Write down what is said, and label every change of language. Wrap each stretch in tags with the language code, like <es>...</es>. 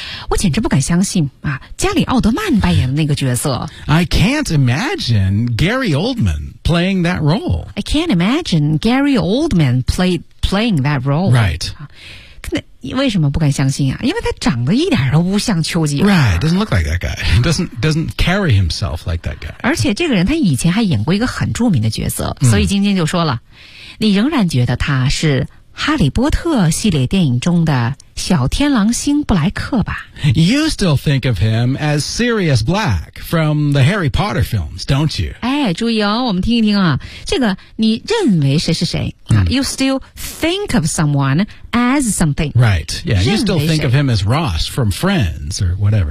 <zh>我简直不敢相信啊，加里奥德曼扮演的那个角色。</zh> <en>I can't imagine Gary Oldman playing that role. I can't imagine Gary Oldman playing that role. Right.</en> <zh>为什么不敢相信啊？因为他长得一点都不像丘吉尔。</zh> <en>Right, doesn't look like that guy. Doesn't carry himself like that guy.</en> <zh>而且这个人他以前还演过一个很著名的角色、所以晶晶就说了，你仍然觉得他是哈利波特系列电影中的小天狼星布莱克吧。</zh> <en>You still think of him as Sirius Black from the Harry Potter films, don't you?</en> <zh>哎，注意哦，我们听一听啊，这个你认为谁是谁、</zh> <en>You still think of someone as something. Right, yeah, you still think of him as Ross from Friends or whatever.</en>